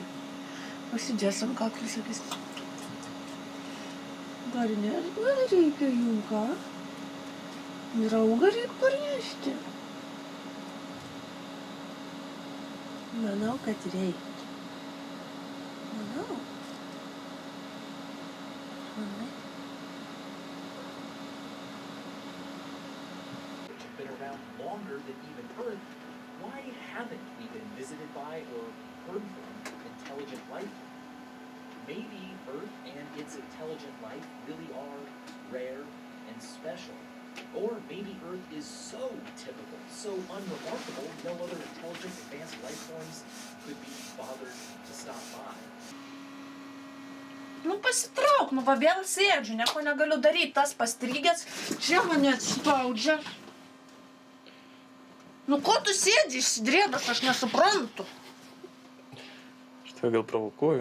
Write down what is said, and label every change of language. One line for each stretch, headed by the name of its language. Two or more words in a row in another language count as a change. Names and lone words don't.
Lithuanian: Pasidės ant kaklį, sakys. Parnešti, reikia jums ką? Draugą reikia parnešti. Manau, kad reikia. Manau. Manai.
English: Been around longer than even Earth, why haven't we been visited by or heard from intelligent life? Maybe Earth and its intelligent life really are rare and special. Or maybe Earth is so typical, so unremarkable, no other intelligent advanced life forms could be bothered to stop by.
Lithuanian: Nu pasitrauk, nu va vėl sėdžiu, nieko negaliu daryti, tas pastrygęs, čia mane atspaudžia. Nu ko tu sėdži išsidrėbęs, aš nesuprantu. Aš tave gal provokuoju.